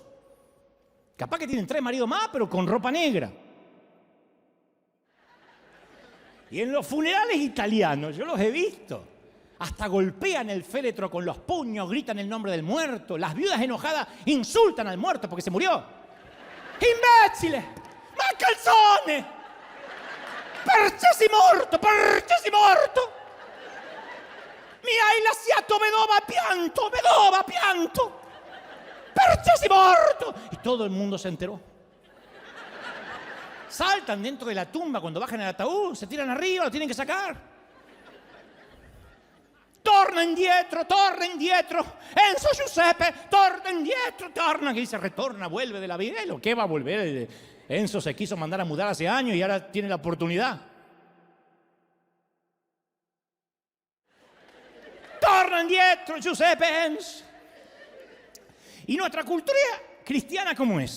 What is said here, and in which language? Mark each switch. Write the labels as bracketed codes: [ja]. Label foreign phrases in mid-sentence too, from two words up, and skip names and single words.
[es] Capaz que tienen 3 maridos más, pero con ropa negra. Y en los funerales italianos, yo los he visto, hasta golpean el féretro con los puños, gritan el nombre del muerto. Las viudas enojadas insultan al muerto porque se murió. [it] ¡Imbécile! ¡Ma calzone! ¡Perché sei morto! ¡Perché sei morto! ¡Mi hai lasciato vedova pianto! ¡Perché sei morto! [es] Y todo el mundo se enteró. Saltan dentro de la tumba cuando bajan el ataúd, se tiran arriba, lo tienen que sacar. [it] Torna indietro, Enzo Giuseppe, torna indietro, torna, [es] que dice retorna, vuelve de la vida. ¿Lo que va a volver? Enzo se quiso mandar a mudar hace años y ahora tiene la oportunidad. [it] Torna indietro, Giuseppe Enzo. [es] Y nuestra cultura cristiana, ¿cómo es?